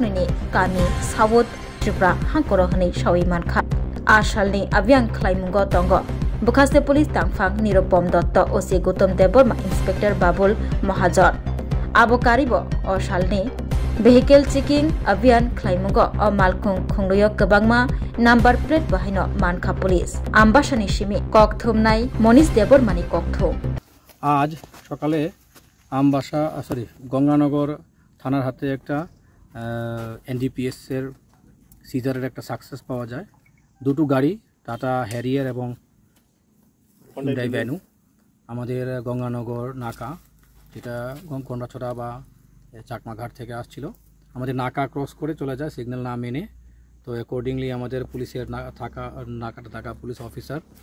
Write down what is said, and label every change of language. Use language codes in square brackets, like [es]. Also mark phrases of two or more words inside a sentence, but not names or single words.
[trp] nini kami south tripura hangkoro hnai sawimanka a salni abyang khlaimungo tongo bukaste police tangphang niropom dotto oc Gautam Deborma inspector Babul Mahajan abo karibo o salni [en] vehicle checking [trp] abhiyan khlaimungo o malkhung khungloyo kabangma [en] number plate [trp] bahaino mankha police ambasani simi kokthumnai Monish Debormani kokthum [bn] আজ সকালে আমবাসা গঙ্গানগর থানার হাতে একটা এনডিপিএস এর সিজারের একটা সাকসেস পাওয়া যায় দুটো গাড়ি টাটা হ্যারিয়ার এবং হুন্ডাই ভ্যানু আমাদের গঙ্গানগর নাকা যেটা গঙ্গনছড়া বা চাকমাঘাট থেকে আসছিল আমাদের নাকা ক্রস করে চলে যায় সিগন্যাল না মেনে তো অ্যাকর্ডিংলি আমাদের পুলিশের নাকাটা থাকা [en] police officer